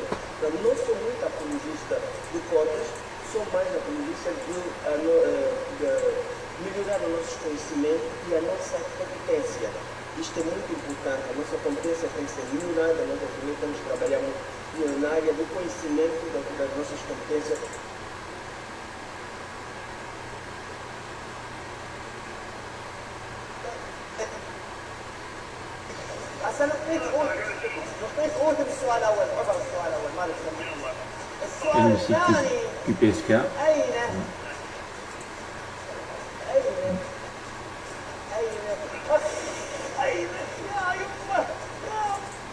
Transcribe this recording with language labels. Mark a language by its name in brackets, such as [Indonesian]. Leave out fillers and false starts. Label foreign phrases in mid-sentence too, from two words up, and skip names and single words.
[Portuguese] Então, não sou muito apologista de cotas, sou mais apologista de melhorar os nossos conhecimentos e a nossa competência. Isto é muito importante, a nossa competência tem que ser melhorada, nós também temos que trabalhar muito na área do conhecimento das nossas competências. [French] Et le site QPSK. [Arabic] أين؟ أين؟ يا يمه، يا